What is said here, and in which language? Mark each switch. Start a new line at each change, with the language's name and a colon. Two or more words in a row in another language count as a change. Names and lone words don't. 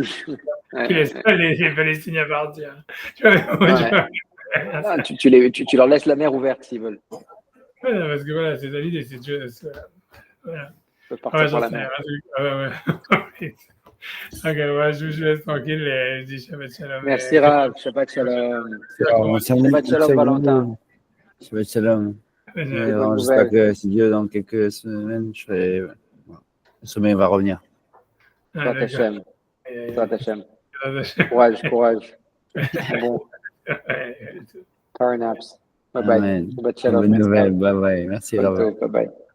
French: Tu laisses pas les Palestiniens partir. Tu vois, tu leur laisses la mer ouverte s'ils veulent. Ouais, parce que voilà, c'est David et c'est Dieu. Voilà. Ils peuvent partir par la mer. Ouais. Ok, ouais, je laisse tranquille et je dis
Hebrew: Shabbat Shalom.
French: Merci Rav,
Hebrew: Shabbat Shalom. Shabbat Shalom, Valentin. Shabbat Shalom.
French: bonne J'espère nouvelle. que si Dieu, dans quelques semaines, le sommeil va revenir. Toi, Hachem. Courage. Bon.
English: Power naps. Bye bye.
Hebrew: Amen. Shabbat Shalom.
French: Bonne nouvelle.
English: Bye bye.
French: Merci, Robert.